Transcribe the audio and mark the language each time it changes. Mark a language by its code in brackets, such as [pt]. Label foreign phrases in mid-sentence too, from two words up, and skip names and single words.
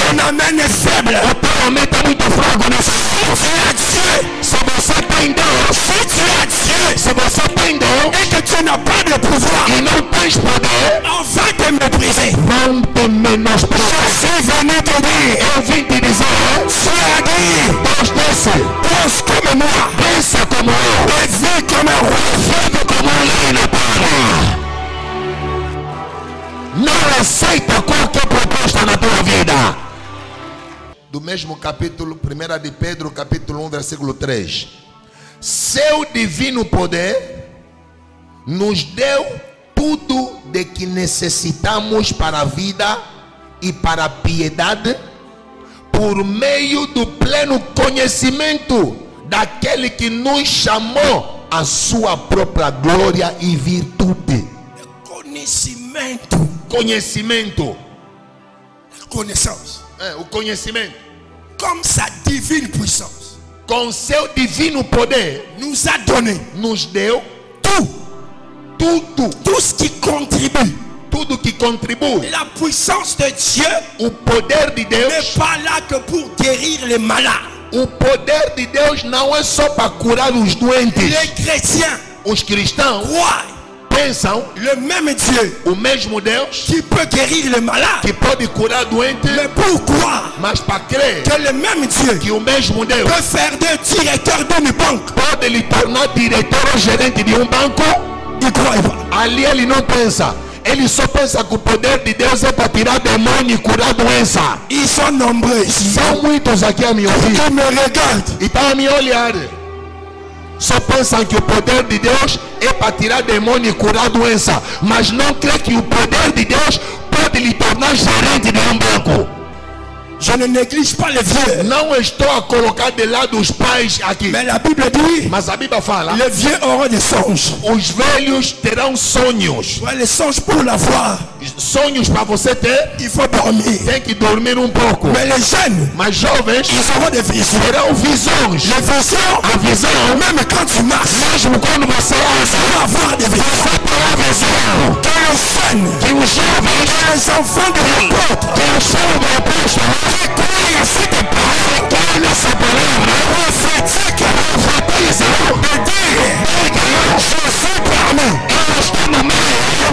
[fr] Ton amène est faible. [pt] O teu homem está muito fraco nessa. [fr] Tu as Dieu. [pt] Se você tem Deus, [fr] Si tu as Dieu [pt] se você tem Deus [fr] et que tu n'as pas de pouvoir, [pt] e não tens poder, [fr] on va te mépriser. [pt] vão te menosprezar. [fr] Je suis venu te dire, [pt] Eu vim te dizer: [fr] Dieu a dit, [pt] Deus desce, [fr] pense comme moi, [pt] pensa como eu, [fr] et vis comme un roi. [pt] vive como um rei na terra. Não aceita qualquer proposta na tua vida. Do mesmo capítulo, 1 de Pedro, capítulo 1, versículo 3. Seu divino poder nos deu tudo de que necessitamos para a vida e para a piedade, por meio do pleno conhecimento daquele que nos chamou à sua própria glória e virtude. Conhecimento. Conhecimento, [fr] Connaissance. [pt] o conhecimento, [fr] Comme sa divine puissance [pt] com seu divino poder, [fr] nous a donné [pt] nos deu [fr] tout ce qui contribue. [pt] tudo que contribui. [fr] La puissance de Dieu [pt] O poder de Deus, [fr] n'est pas là que pour guérir les malades. [pt] o poder de Deus não é só para curar os doentes. [fr] Les chrétiens [pt] Os cristãos [fr] croient [pt] pensam [fr] le même Dieu [pt] o mesmo Deus [fr] qui peut guérir les malades. [pt] que pode curar doentes, [fr] Mais pourquoi [pt] mas para crer [fr] que le même Dieu [pt] que o mesmo Deus [fr] peut faire de directeur d'une banque? [pt] pode lhe tornar diretor ou gerente de um banco, [fr] Il ne croit pas. [pt] ali ele não pensa. Ele só pensa que o poder de Deus é para tirar demônio e curar doença. [fr] Ils sont nombreux ici. [pt] São muitos aqui a me ouvir [fr] Ils me regardent. [pt] e estão a me olhar. Só pensam que o poder de Deus é para tirar demônio e curar doença, mas não crê que o poder de Deus pode lhe tornar gerente de um banco. [fr] Je ne néglige pas les vieux. [pt] Não estou a colocar de lado os pais aqui, [fr] Mais la Bible dit, [pt] mas a Bíblia fala: [fr] les vieux auront des songes. [pt] os velhos terão sonhos. [fr] Ouais, les songes pour l'avoir, [pt] Sonhos para você ter, [fr] il faut dormir. [pt] tem que dormir um pouco. [fr] Mais les jeunes, [pt] Mas jovens [fr] ils auront des visions. [pt] terão visões. [fr] Les visions, [pt] A visão, [fr] même quand tu marches, [pt] mesmo quando você [fr] tu [pt] anda, [fr] vas avoir des visions. [pt] você terá visão. [fr] Que les jeunes, [pt] Que os jovens, [fr] que les enfants de l'apôtre, [pt] que o seu apóstolo, [fr] qui croient à cette parole, [pt] que nessa palavra, [fr] prophétique, [pt] profetizam, [fr] de dire, je suis parmi. [pt] eu estou no meio.